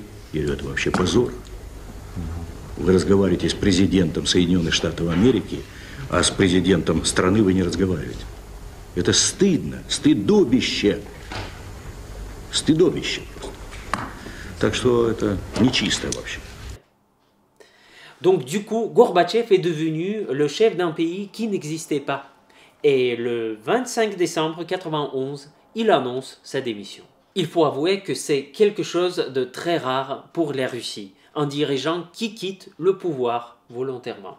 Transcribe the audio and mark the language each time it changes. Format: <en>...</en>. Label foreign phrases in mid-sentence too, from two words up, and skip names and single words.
<ru>Я говорю, это вообще позор. Вы разговариваете с президентом Соединенных Штатов Америки, а с президентом страны вы не разговариваете. Это стыдно, стыдобище. Стыдобище просто. Так что это нечисто вообще.</ru> <fr>Donc du coup, Gorbatchev est devenu le chef d'un pays qui n'existait pas. Et le 25 décembre 1991, il annonce sa démission. Il faut avouer que c'est quelque chose de très rare pour la Russie, un dirigeant qui quitte le pouvoir volontairement.</fr>